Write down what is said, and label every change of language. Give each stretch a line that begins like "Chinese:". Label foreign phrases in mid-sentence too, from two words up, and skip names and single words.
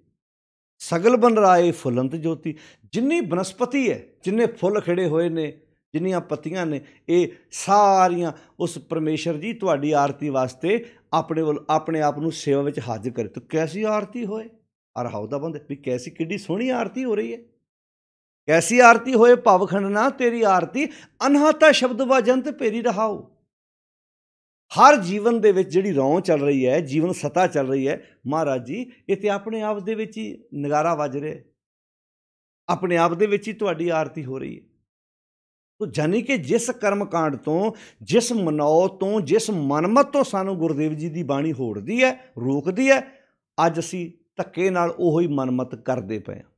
Punjabi: ਸਗਲ ਬਨ ਰਾਏ ਫੁੱਲੰਤ ਜੋਤੀ, ਜਿੰਨੀ ਬਨਸਪਤੀ ਹੈ, ਜਿੰਨੇ ਫੁੱਲ ਖਿੜੇ ਹੋਏ ਨੇ, ਜਿੰਨੀਆਂ ਪੱਤੀਆਂ ਨੇ, ਇਹ ਸਾਰੀਆਂ ਉਸ ਪਰਮੇਸ਼ਰ ਜੀ ਤੁਹਾਡੀ ਆਰਤੀ ਵਾਸਤੇ ਆਪਣੇ ਆਪ ਨੂੰ ਸੇਵਾ ਵਿੱਚ ਹਾਜ਼ਰ ਕਰੇ। ਤਾਂ ਕੈਸੀ ਆਰਤੀ ਹੋਏ, ਅਰਹਾਉ ਦਾ ਬੰਦੇ ਵੀ ਕੈਸੀ ਕਿੱਡੀ ਸੋਹਣੀ ਆਰਤੀ ਹੋ ਰਹੀ ਹੈ। ਕੈਸੀ ਆਰਤੀ ਹੋਇ ਭਵਖੰਡਨਾ ਤੇਰੀ ਆਰਤੀ, ਅਨਹਤਾ ਸਬਦ ਵਾਜੰਤ ਪੇਰੀ ਰਹਾਉ। ਹਰ ਜੀਵਨ ਦੇ ਵਿੱਚ ਜਿਹੜੀ ਰੌਂ ਚੱਲ ਰਹੀ ਹੈ, ਜੀਵਨ ਸਤਾ ਚੱਲ ਰਹੀ ਹੈ, ਮਹਾਰਾਜ ਜੀ ਇਹ ਤੇ ਆਪਣੇ ਆਪ ਦੇ ਵਿੱਚ ਹੀ ਨਗਾਰਾ ਵੱਜ ਰਿਹਾ, ਆਪਣੇ ਆਪ ਦੇ ਵਿੱਚ ਹੀ ਤੁਹਾਡੀ ਆਰਤੀ ਹੋ ਰਹੀ ਹੈ। ਤੋ ਜਾਨੀ ਕਿ ਜਿਸ ਕਰਮਕਾਂਡ ਤੋਂ, ਜਿਸ ਮਨੌਤ ਤੋਂ, ਜਿਸ ਮਨਮਤ ਤੋਂ ਸਾਨੂੰ ਗੁਰਦੇਵ ਜੀ ਦੀ ਬਾਣੀ ਹੋੜਦੀ ਹੈ, ਰੋਕਦੀ ਹੈ, ਅੱਜ ਅਸੀਂ ਧੱਕੇ ਨਾਲ ਉਹੀ ਮਨਮਤ ਕਰਦੇ ਪਏ ਹਾਂ।